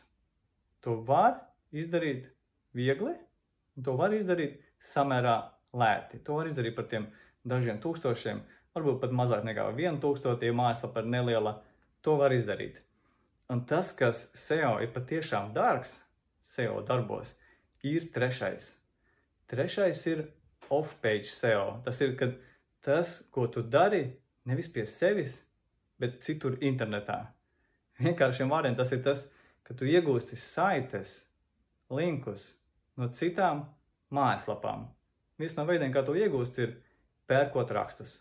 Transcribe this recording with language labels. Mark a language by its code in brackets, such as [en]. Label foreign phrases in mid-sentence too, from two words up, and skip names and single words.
[lv] To var izdarīt viegli, un to var izdarīt samērā lēti. To var izdarīt par tiem dažiem tūkstošiem, varbūt pat mazāk nekā 1000, ja mājaslapa ir neliela, to var izdarīt. Un tas, kas SEO ir patiešām dārgs, SEO darbos, ir trešais. Trešais ir [en] off-page SEO. [lv] Tas ir, kad tas, ko tu dari, nevis pie sevis, bet citur internetā. Vienkāršiem vārdiem tas ir tas, ka tu iegūsti saites, linkus no citām mājaslapām. Viens no veidiem, kā to iegūst, ir pērkot rakstus.